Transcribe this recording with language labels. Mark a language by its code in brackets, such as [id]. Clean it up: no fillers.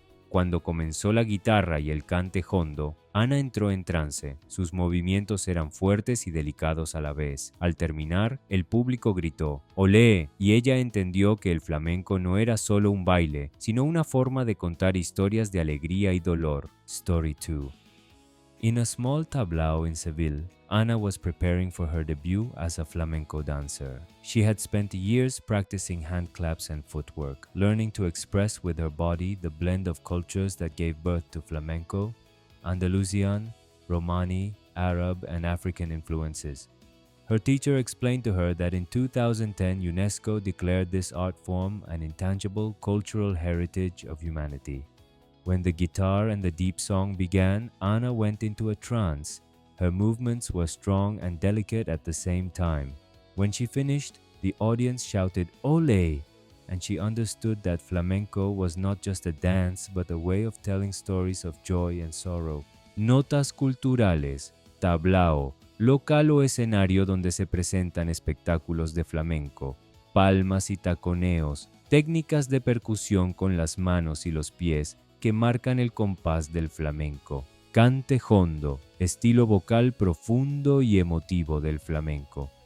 [es] Cuando comenzó la guitarra y el cante hondo, Ana entró en trance. Sus movimientos eran fuertes y delicados a la vez. Al terminar, el público gritó ¡Olé! Y ella entendió que el flamenco no era solo un baile, sino una forma de contar historias de alegría y dolor. [en] Story 2. In a small tablao in Seville, Ana was preparing for her debut as a flamenco dancer. She had spent years practicing hand claps and footwork, learning to express with her body the blend of cultures that gave birth to flamenco, Andalusian, Romani, Arab, and African influences. Her teacher explained to her that in 2010 UNESCO declared this art form an intangible cultural heritage of humanity. When the guitar and the deep song began, Ana went into a trance. Her movements were strong and delicate at the same time. When she finished, the audience shouted "Ole!" and she understood that flamenco was not just a dance but a way of telling stories of joy and sorrow. [es] Notas culturales, tablao, local o escenario donde se presentan espectáculos de flamenco, palmas y taconeos, técnicas de percusión con las manos y los pies que marcan el compás del flamenco. Cante hondo, estilo vocal profundo y emotivo del flamenco.